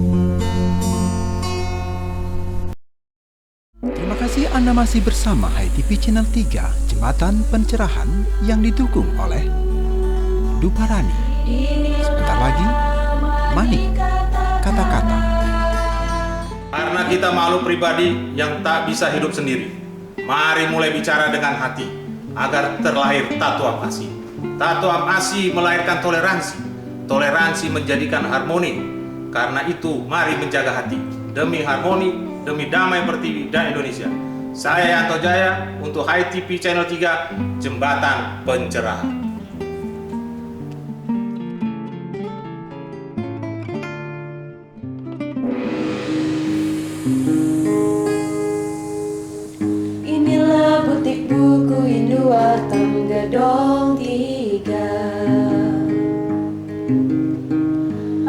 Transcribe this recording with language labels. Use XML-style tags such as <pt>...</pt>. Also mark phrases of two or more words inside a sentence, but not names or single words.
<id>Terima kasih Anda masih bersama HiTV Channel 3, Jembatan Pencerahan yang didukung oleh Duparani. Sebentar lagi, Manik, kata-kata. Karena kita makhluk pribadi yang tak bisa hidup sendiri, mari mulai bicara dengan hati agar terlahir tatuap asih. Tatuap asih melahirkan toleransi. Toleransi menjadikan harmoni. Karena itu, mari menjaga hati demi harmoni, demi damai pertiwi dan Indonesia. Saya Yanto Jaya untuk HiTV Channel 3 Jembatan Pencerahan. Inilah butik buku Indua Gedong 3.</id>